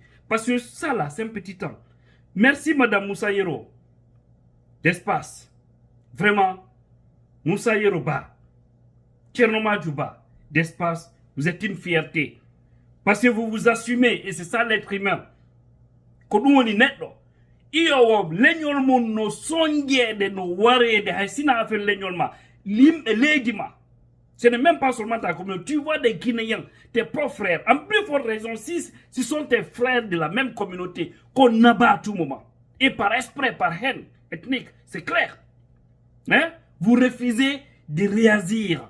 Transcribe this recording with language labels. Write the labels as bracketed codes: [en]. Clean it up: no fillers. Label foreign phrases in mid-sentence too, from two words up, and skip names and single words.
[fr] Parce que ça là, c'est un petit temps. Merci Madame Moussa Yero d'espace. Vraiment, Moussa Yero Ba, Tchernoma Djouba d'espace, vous êtes une fierté. Parce que vous vous assumez, et c'est ça l'être humain. Quand on est net, [ff] iyo leñol mon no sonjede no warede hay sina affaire leñol ma lim e leedima. [fr] Ce n'est même pas seulement ta communauté. Tu vois des Guinéens, tes propres frères. En plus forte raison, si ce sont tes frères de la même communauté qu'on abat à tout moment. Et par esprit, par haine ethnique, c'est clair. Hein? Vous refusez de réagir.